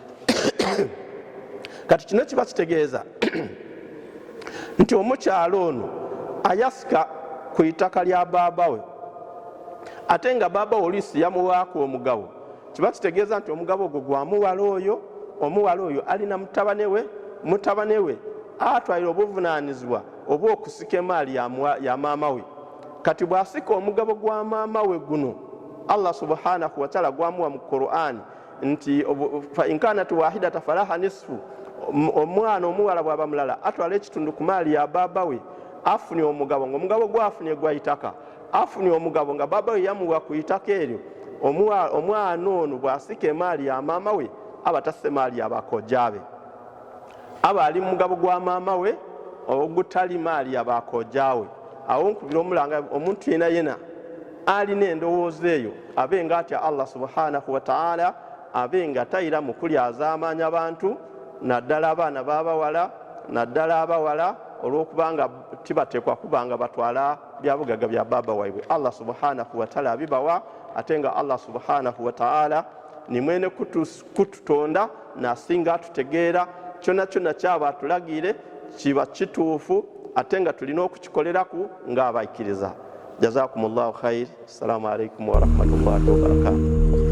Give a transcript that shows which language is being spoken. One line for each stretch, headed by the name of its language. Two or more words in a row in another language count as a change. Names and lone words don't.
Ganda: Kati kino kiba kitegeeza nti omukyalo ono ayasika ku itaka lya baaba we ate nga baaba we oluusi yamuwaako omugabo, kiba kitegeeza nti omugabo ogwo gwa omuwala oyo alina mutabane we atwalira obuvunaanyizibwa obw'okusika emaali ya maama we. Kati bw'asika omugabo gwa maama we guno
Arabic: الله سبحانه وتعالى
Ganda: gwamuwa mu Qur'an nti
Arabic: فإن كانت واحدة فلها نصف,
Ganda: omwana omuwala bw'aba mulala atwala ekitundu ku maali ya baaba we afunye omugabo ng'omugabo gwafunye gwa itaka, afunye omugabo nga baaba we yamuwa ku itaka eryo, omwana ono bw'asika emaali ya maama we aba tasse maali ya bakojja be, aba ali mugabo gwa maama we ogutali maali ya bakojja we. Awo nkubira omulanga omuntu yena alina endowooza eyo abenga atya
Arabic: الله سبحانه وتعالى,
Ganda: abenga tayira mu kulyazaamaanya abantu naddala abaana b'abawala olw'okubanga tibateekwa kubanga batwala byabugaga bya baaba waibwe.
Arabic: الله سبحانه وتعالى
Ganda: abibawa, ate nga
Arabic: الله سبحانه وتعالى
Ganda: ni mwene kututonda nasinga atutegeera kyonna kyaba atulagire kiba kituufu ate nga tulina okukikoleraku ng'abaikiriza.
Arabic: جزاكم الله خير. السلام عليكم ورحمة الله وبركاته.